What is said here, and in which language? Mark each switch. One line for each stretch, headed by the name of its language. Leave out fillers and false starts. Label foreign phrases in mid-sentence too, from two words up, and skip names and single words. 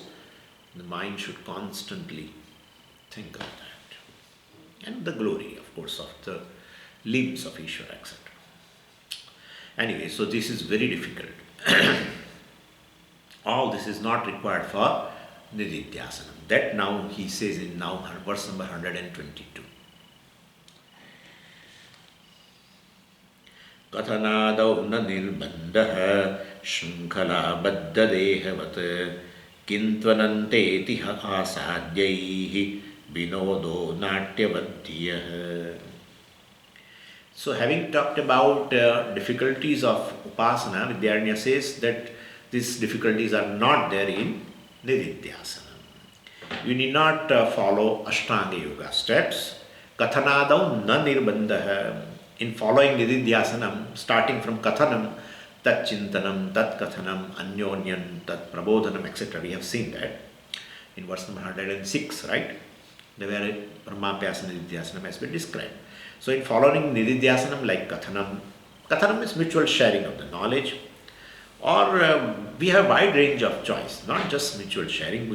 English: The mind should constantly think of that. And the glory, of course, of the limbs of Ishvara, etc. Anyway, so this is very difficult. All this is not required for Nididhyasana. That now he says in verse number 122.
Sanskrit: कथनादौ न निर्बन्धः शृङ्खला बद्ध देहवत् किन्त्वनन्ते तिह असाध्यैः विनोदो नाट्यवद्धियः.
English: So having talked about difficulties of upasana, Vidyaranya says that these difficulties are not there in Nididhyasana. You need not follow Ashtanga Yoga steps.
Sanskrit: कथनादौ न निर्बन्धः.
English: In following Nididhyasanam, starting from Kathanam,
Sanskrit: तच्चिन्तनम्, तत्कथनम्,
English: Anyonyan,
Sanskrit: तत्प्रबोधनम्,
English: etc. We have seen that in verse number 106, right? Where
Sanskrit: ब्रह्माभ्यास निदिध्यासनम्
English: has been described. So in following Nididhyasanam like Kathanam is mutual sharing of the knowledge, or we have a wide range of choice, not just mutual sharing.